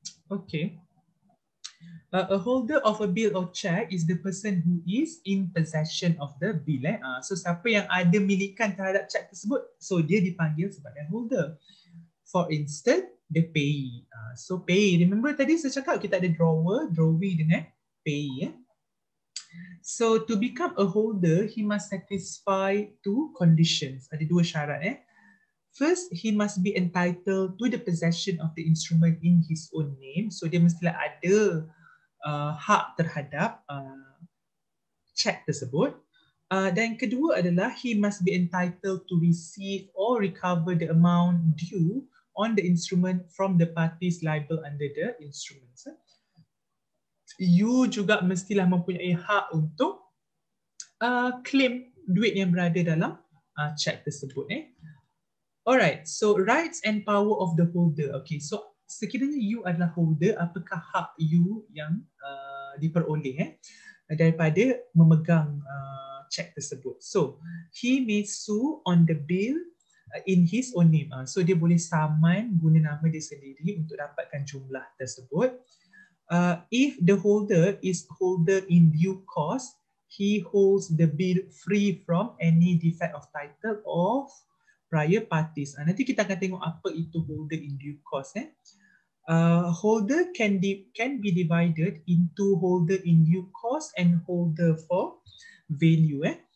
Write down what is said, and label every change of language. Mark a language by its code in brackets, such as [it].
[en] Okay. A holder of a bill or check is the person who is in possession of the bill. [ms] So siapa yang ada milikan terhadap cek tersebut, so dia dipanggil sebagai holder. [en] For instance, the payee. So payee, remember [ms] tadi saya cakap kita ada [en] drawee dengan payee. So to become a holder, he must satisfy two conditions. [ms] Ada dua syarat. [en] First, he must be entitled to the possession of the instrument in his own name. [ms] So dia mestilah ada hak terhadap cek tersebut. Dan kedua adalah [en] he must be entitled to receive or recover the amount due on the instrument from the parties liable under the instruments. [ms] You juga mestilah mempunyai hak untuk claim duit yang berada dalam cek tersebut. [en] Alright, so rights and power of the holder. [ms] Okay, so sekiranya you adalah holder, apakah hak you yang diperoleh daripada memegang cek tersebut? [en] So, he may sue on the bill in his own name. [ms] So, dia boleh saman guna nama dia sendiri untuk dapatkan jumlah tersebut. [en] If the holder is holder in due course, he holds the bill free from any defect of title of prior parties. [ms] Nanti kita akan tengok apa itu holder in due course. [en] Holder can be divided into holder in due course and holder for value.